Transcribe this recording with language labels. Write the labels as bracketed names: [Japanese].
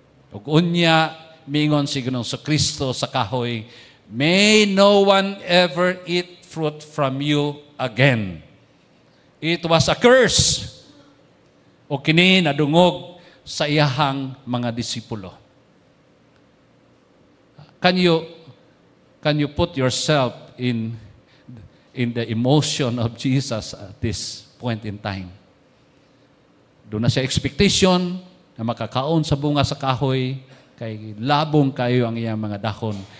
[Cebuano] Ug unya mingon si Ginoong Kristo sa kahoy, [English] "May no one ever eat fruit from you again." It was a curse. [Cebuano] O kini nadungog sa iyahang mga disipulo. [English] Can you put yourself in the emotion of Jesus at this point in time? [Cebuano] Doon na siya expectation na makakaon sa bunga sa kahoy, kay labong kayo ang iyang mga dahon.